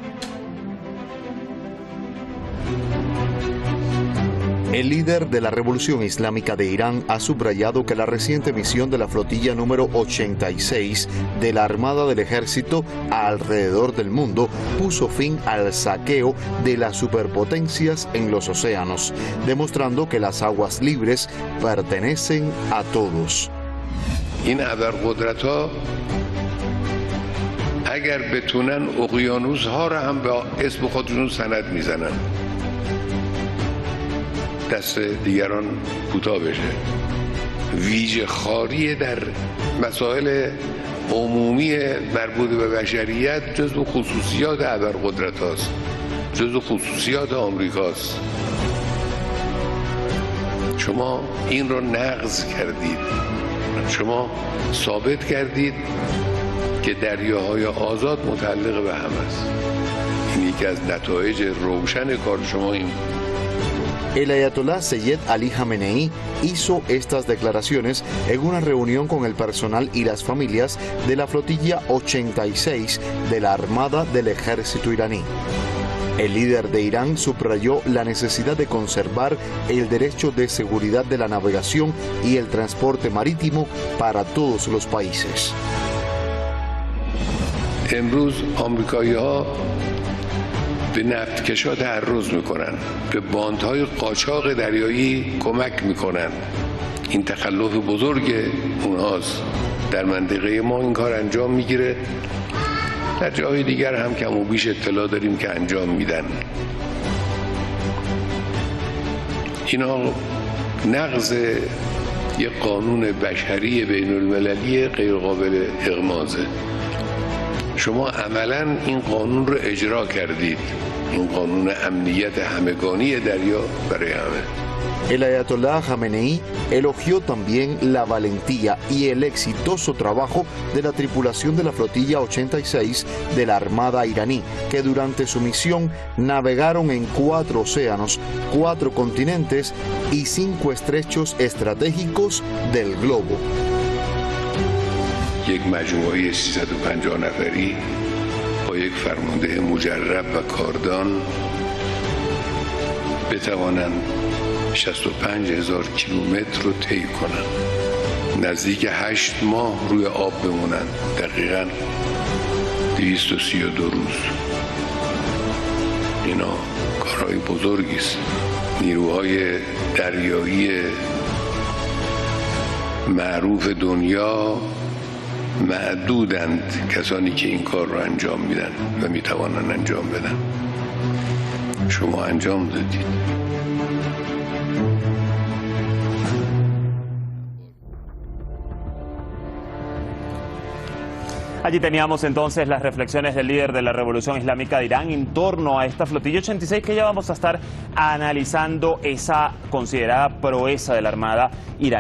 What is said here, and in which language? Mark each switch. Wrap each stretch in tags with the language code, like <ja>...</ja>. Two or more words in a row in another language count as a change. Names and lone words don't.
<es>El líder de la Revolución Islámica de Irán ha subrayado que la reciente misión de la flotilla número 86 de la Armada del Ejército alrededor del mundo puso fin al saqueo de las superpotencias en los océanos, demostrando que las aguas libres pertenecen a todos.</es> <fa>این ابرقدرت‌ها اگر بتونن اقیانوس‌ها را هم به اسم خودشون سند میزنن دست دیگران کوتاه بشه. ویژه خاری در مسائل عمومی مربوط به بشریت جزو خصوصیات ابرقدرت‌هاست، جزو خصوصیات آمریکاست. شما این رو نقض کردید. شما ثابت کردید که دریاهای آزاد متعلق به هم است. این یکی از نتایج روشن کار شما این.</fa> <es>El ayatolá Seyed Ali Khamenei hizo estas declaraciones en una reunión con el personal y las familias de la flotilla 86 de la Armada del Ejército iraní. El líder de Irán subrayó la necesidad de conservar el derecho de seguridad de la navegación y el transporte marítimo para todos los países.</es> <fa>امروز آمریکایی‌ها به نفتکشا تعرض میکنن، به باندهای قاچاق دریایی کمک میکنن. این تخلف بزرگ اونهاست. در منطقه ما این کار انجام میگیره. در جای دیگر هم کم و بیش اطلاع داریم که انجام میدن. اینا نقض یک قانون بشری بین المللی غیر قابل اغماضه. شما عملاً این قانون رو اجرا کردید. این قانون امنیت همگانی دریا برای همه.</fa> <es>El ayatolá Khamenei elogió también la valentía y el exitoso trabajo de la tripulación de la flotilla 86 de la Armada iraní, que durante su misión navegaron en 4 océanos, 4 continentes y 5 estrechos estratégicos del globo.</es> <fa>یک مجموعه 350 نفری با یک فرمانده مجرب و کاردان بتوانند 65,000 کیلومتر رو طی کنند. نزدیک 8 ماه روی آب بمونند. دقیقاً 232 روز. اینا کارهای بزرگی است. نیروهای دریایی معروف دنیا معدودند کسانی که این کار رو انجام میدن و میتوانند انجام بدن. شما انجام دادید.</fa> <es>Allí teníamos entonces las reflexiones del líder de la Revolución Islámica de Irán en torno a esta flotilla 86 que ya vamos a estar analizando esa considerada proeza de la Armada iraní.</es>